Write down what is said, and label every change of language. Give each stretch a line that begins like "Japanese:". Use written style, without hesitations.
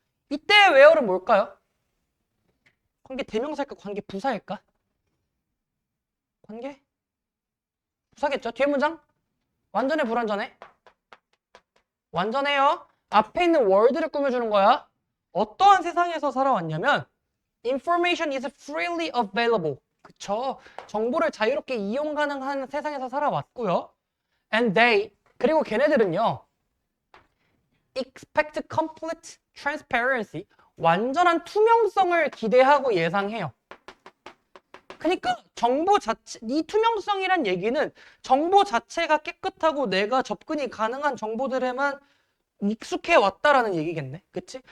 Korean: 이때 where는 뭘까요? 관계 대명사일까? 관계 부사일까? 관계? 부사겠죠? 뒤에 문장? 완전해 불완전해? 완전해요. 앞에 있는 word를 꾸며주는 거야. 어떠한 세상에서 살아왔냐면
English: Information is freely available.
Korean: 그쵸? 정보를 자유롭게 이용 가능한 세상에서 살아왔고요.
English: And they,
Korean: 그리고 걔네들은요.
English: Expect complete transparency.
Korean: 완전한 투명성을 기대하고 예상해요. 그러니까 정보 자체, 이 투명성이란 얘기는 정보 자체가 깨끗하고 내가 접근이 가능한 정보들에만 익숙해 왔다라는 얘기겠네. 그치?